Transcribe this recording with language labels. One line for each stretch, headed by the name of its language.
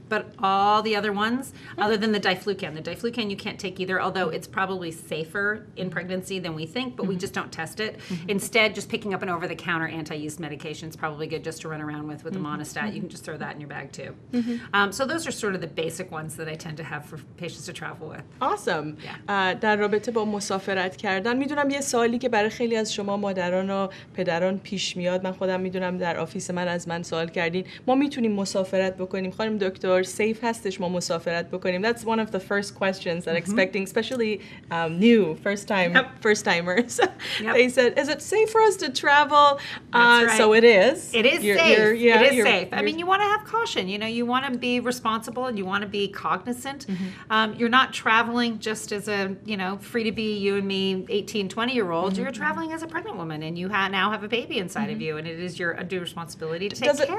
English: But all the other ones, other than the diflucan you can't take either, although it's probably safer in pregnancy than we think, but we just don't test it. Instead, just picking up an over-the-counter anti-yeast medication is probably good just to run around with the monostat. You can just throw that in your bag, too. So those are sort of the basic ones that I tend to have for patients to travel with. Awesome.
Persian: در رابطه با مسافرت کردن، میدونم یه سوالی که برای خیلی از شما مادران و پدران پیش میاد، من خودم میدونم در آفیس من از من سوال کردین، ما میتونیم مسافرت بکنیم خانم دکتر؟ سیف هستش ما مسافرت بکنیم؟
English: That's one of the first questions that expecting, especially new first timers. They said, is it safe for us to travel? That's right. So it is. It is safe. It is safe. I mean, you want to have caution. You know, you want to be responsible and you want to be cognizant. You're not traveling just as a, you know, free to be you and me 18, 20-year-olds. You're traveling as a pregnant woman, and you now have a baby inside of you, and it is your undue responsibility to take care of that.